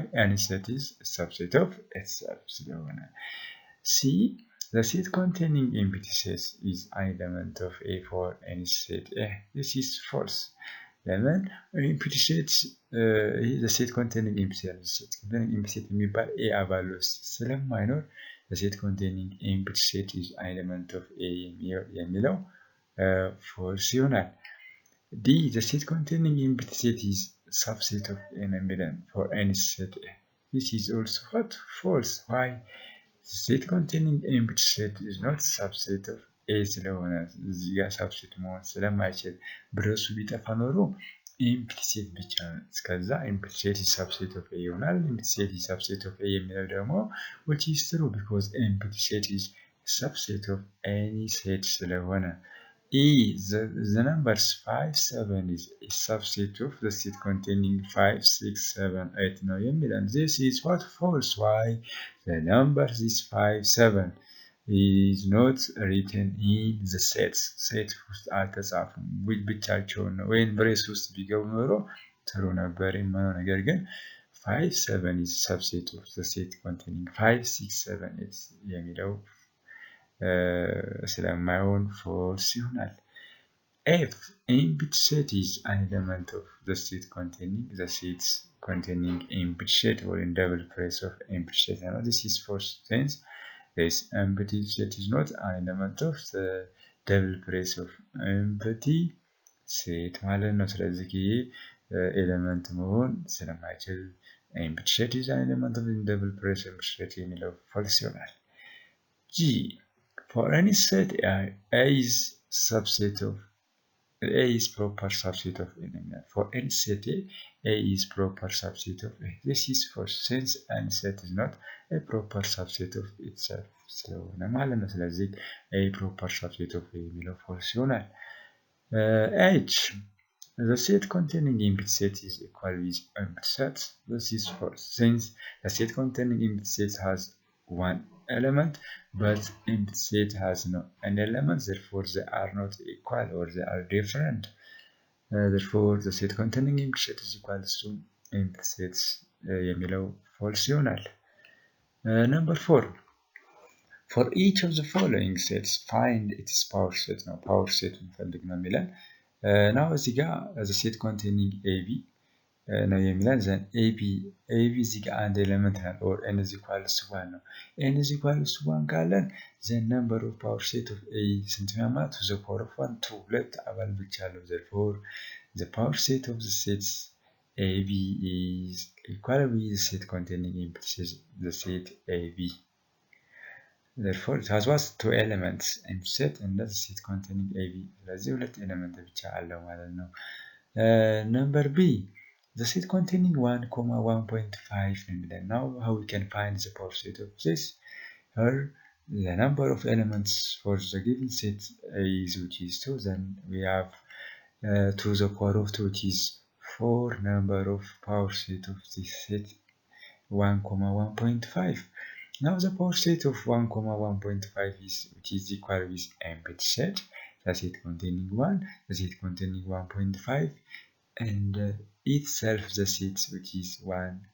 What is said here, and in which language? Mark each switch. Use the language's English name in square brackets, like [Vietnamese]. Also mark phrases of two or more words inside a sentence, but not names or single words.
[English] Any set is a subset of itself. So, C. The set containing empty sets is an element of A for any set A. This is false. Lemon empty sets the set containing empty set [Amharic] የሚባል A አባሎስ ስለማይኖር [English] the set containing empty set is an element of A የሚለው false ይሆናል. D. The set containing empty set is subset of an element for any set A. This is also what? False. Why? The set containing empty set is not subset of A [Amharic] ስለሆነ እዚህ ጋር subset መሆን ስለማይችል ብረሱ ቢጠፋ ኖሮ [English] empty set [Amharic] ብቻ እስከዛ [English] empty set is subset of A ይሆናል empty set is subset of A [Amharic] የሚለው ደግሞ [English] which is true because empty set is subset of any set ስለሆነ E. The numbers 5, 7 is a subset of the set containing 5, 6, 7, 8 [Amharic] ነው የሚለን [English] this is what? False. Why? The numbers is 5, 7 is not written in the sets. [Amharic] Set ውስጥ አልተጻፉም ብቻቸውን ነው ወይም ብሬስ ውስጥ ቢገቡ ኖሮ ጥሩ ነበር የሚሆነው ነገር ግን [English] 5, 7 is subset of the set containing 5, 6, 7, 8 [Amharic] የሚለው ስለማይሆን false ይሆናል F. [English] Empty set is an element of the set containing the sets containing empty set or in double place of empty set. Now this is false since this empty set is not an element of the double place of empty set [Amharic] ማለት ነው ስለዚህ ኤሌመንት መሆን ስለማይችል [English] empty set is an element of the double place of empty set የሚለው false ይሆናል G. For any set A is subset of A is proper subset of an element. For any set A is proper subset of A. This is false since any set is not a proper subset of itself. [Amharic] ስለሆነ ማለት ነው ስለዚህ [English] A proper subset of A [Amharic] የሚለው false ይሆናል H. [English] The set containing empty set is equal with empty set. This is false since the set containing empty set has one element but empty set has no an element therefore they are not equal or they are different therefore the set containing empty set is equal to empty sets [Amharic] የሚለው false ይሆናል [English] number 4 for each of the following sets find its power set ነው power set [Amharic] እንፈልግ ነው የሚለን [English] now እዚህ ጋር the set containing AB [Amharic] ነው የሚለን [English] ዘን AB [Amharic] እዚህ ጋር አንድ ኤሌመንት ነው [English] or n is equal to 1 ነው n is equal to 1 ካለን the number of power set of A [Amharic] ስንት ነው ማለት [English] to the power of 1 to [Amharic] ሁለት አባል ብቻ አለው [English] therefore the power set of the sets AB is equal with the set containing empty set the set AB therefore it has what two elements empty set and the set containing AB [Amharic] ስለዚህ ሁለት ኤሌመንት ብቻ አለው ማለት [English] ነው number B The set containing 1, 1.5 and now how we can find the power set of this here the number of elements for the given set is which is 2 then we have 2 the power of 2 which is 4 number of power set of this set 1, 1.5 now the power set of 1, 1.5 is which is equal with empty set the set containing 1 the set containing 1.5 and itself the set which is 1,